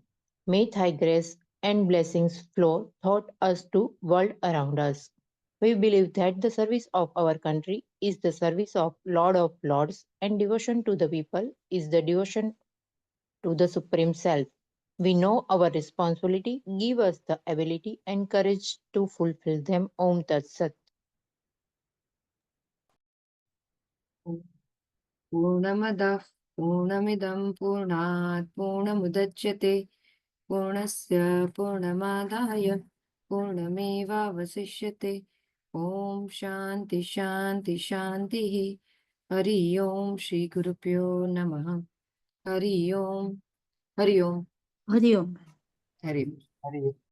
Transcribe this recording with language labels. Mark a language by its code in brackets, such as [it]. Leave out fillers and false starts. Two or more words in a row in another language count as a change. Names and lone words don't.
[en] May Thy grace and blessings flow throughout us to world around us. We believe that the service of our country is the service of Lord of Lords, and devotion to the people is the devotion to the Supreme Self. We know our responsibility. Give us the ability and courage to fulfill them. [sa] ॐ तत् सत्. પૂર્ણમદઃ પૂર્ણમિદં પૂર્ણાત પૂર્ણમુદચ્યતે પૂર્ણસ્ય પૂર્ણમાદાય પૂર્ણમેવાવશિષ્યતે. ઓમ શાંતિ શાંતિ શાંતિ. હરિ ઓમ શ્રી ગુરુભ્યો નમઃ. હરિ ઓમ. હરિ ઓમ. હરિઓમ. હરિ ઓમ. हरि